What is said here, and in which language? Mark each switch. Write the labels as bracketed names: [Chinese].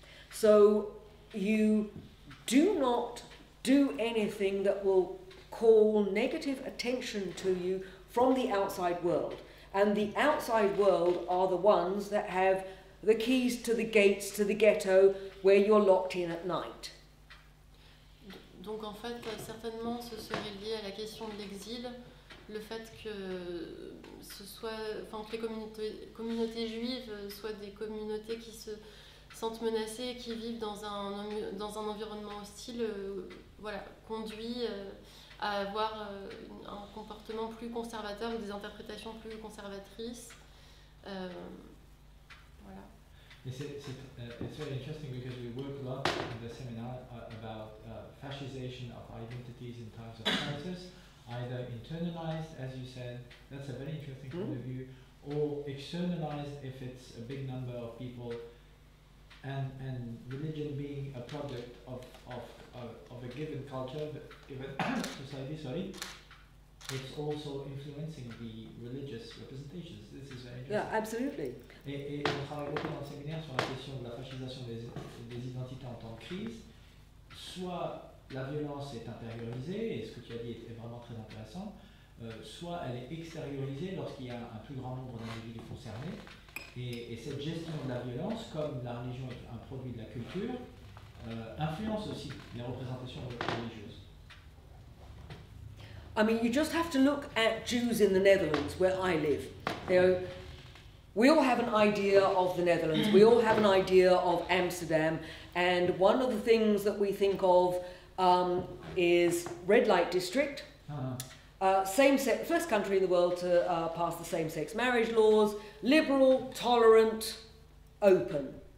[English] So you do not do anything that will call negative attention to you from the outside world. And the outside world are the ones that have the keys to the gates to the ghetto where you're locked in at night. [French] Donc en fait, certainement, ce serait lié à la question de l'exil, le fait que que les communautés juives soient des communautés qui se sentent menacées, qui vivent dans un environnement hostile, conduit à avoir un comportement plus conservateur ou des interprétations plus conservatrices. Voilà. [English] It's very interesting because we work a lot in the seminar about fascization of identities in times of crisis, either internalized, as you said, that's a very interesting point of view, or externalized if it's a big number of people, and religion being a product of a given culture, given society, sorry, it's also influencing the religious representations. This is very interesting. Yeah, absolutely. [French] Et on travaille beaucoup dans le séminaire sur la question de la fascisation des identités en temps de crise. Soit la violence est intériorisée, et ce que tu as dit est vraiment très intéressant, soit elle est extériorisée lorsqu'il y a un plus grand nombre d'individus concernés. Et cette gestion de la violence, comme la religion est un produit de la culture, influence aussi les représentations religieuses. [English] I mean, you just have to look at Jews in the Netherlands, where I live. You know, we all have an idea of the Netherlands, we all have an idea of Amsterdam, and one of the things that we think of is red light district, same-sex, first country in the world to pass the same-sex marriage laws, liberal, tolerant, open.